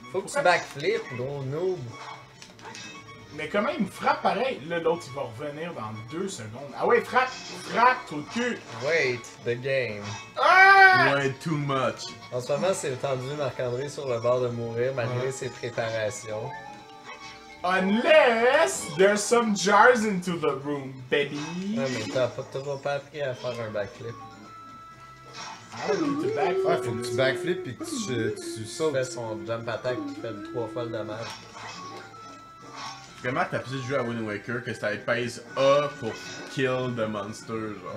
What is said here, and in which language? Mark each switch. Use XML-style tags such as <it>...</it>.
<fr>Faut que tu backflip, gros noob. Mais comment il me frappe pareil? Là, l'autre, il va revenir dans 2 secondes. Ah ouais, frappe tout le cul!</fr> <en>Wait, the game. Ah! Ouais, too much.</en> <fr>En ce moment, c'est tendu Marc-André sur le bord de mourir malgré ses préparations.</fr> <en>Unless there's some jars into the room, baby!</en> <fr>Ouais, mais t'as toujours pas appris à faire un backflip.</fr> <en>I don't need to backflip.</en> <fr>Ouais, faut que tu backflip et que tu Tu sautes. fais son jump attack qui fait 3 fois le dommage. Vraiment, t'as plus de jouer à Wind Waker que c'était pèse A pour kill the monster, genre.</fr>